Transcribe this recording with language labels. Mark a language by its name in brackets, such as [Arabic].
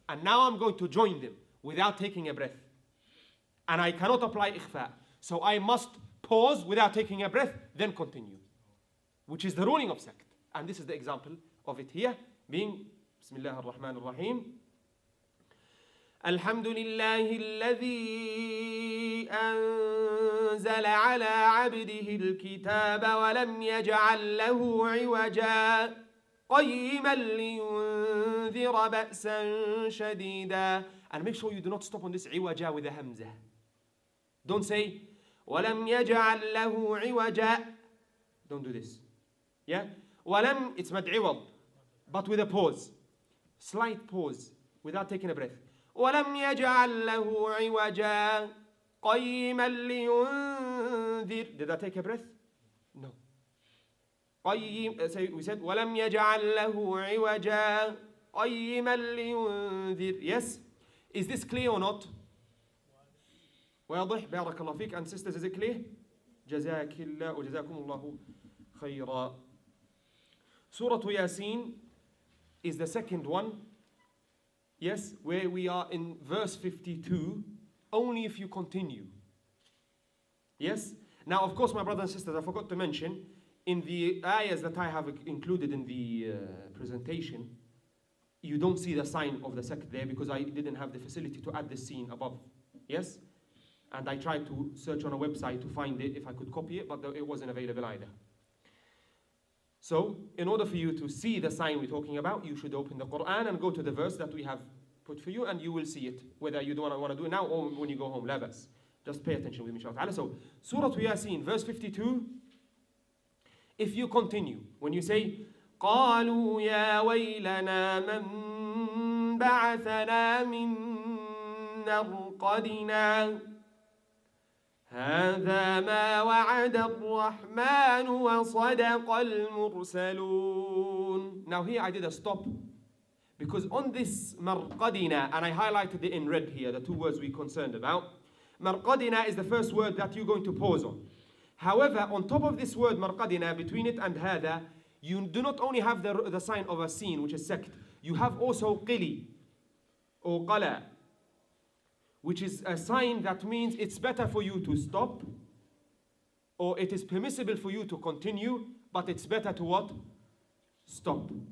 [English] And now I'm going to join them without taking a breath. And I cannot apply ikhfa. So I must pause without taking a breath, then continue. Which is the ruling of sakt. And this is the example of it here, being Bismillah ar-Rahman ar-Rahim. [Arabic] الحمد لله الذي أنزل على عبده الكتاب ولم يجعل له عوجا قيما لينذر بأسا شديدا. [English] And make sure you do not stop on this عوجا with a hamza. Don't say [Arabic] ولم يجعل له عوجا. [English] Don't do this. Yeah? ولم, it's مد عوض, but with a pause. Slight pause without taking a breath. [Arabic] ولم يجعل له عوجا قيما لينذر. [English] Did I take a breath? No. [Arabic] قيم, [English] we said [Arabic] ولم يجعل له عوجا قيما لينذر. [English] Yes? Is this clear or not? [Arabic] واضح. بارك الله فيك. [English] And sisters, is it clear? [Arabic] جزاك الله وجزاكم الله خيرا. [English] Surah Yasin is the second one. Yes, where we are in verse 52, only if you continue. Yes? Now, of course, my brothers and sisters, I forgot to mention, in the ayahs that I have included in the presentation, you don't see the sign of the sakt there because I didn't have the facility to add the scene above. Yes? And I tried to search on a website to find it if I could copy it, but it wasn't available either. So, in order for you to see the sign we're talking about, you should open the Quran and go to the verse that we have put for you, and you will see it, whether you don't want to do it now or when you go home. La bas. Just pay attention with me, inshallah. So, Surah Yasin, verse 52, if you continue, when you say, [Arabic] قالوا يا ويلنا من بعثنا من مرقدنا هذا ما وعد الرحمن وصدق المرسلون. [English] Now here I did a stop because on this مرقدنا, and I highlighted it in red here, the two words we're concerned about. مرقدنا is the first word that you're going to pause on. However, on top of this word مرقدنا, between it and هذا, you do not only have the sign of a sin, which is sakt, you have also qili or qala, which is a sign that means it's better for you to stop, or it is permissible for you to continue, but it's better to what? Stop.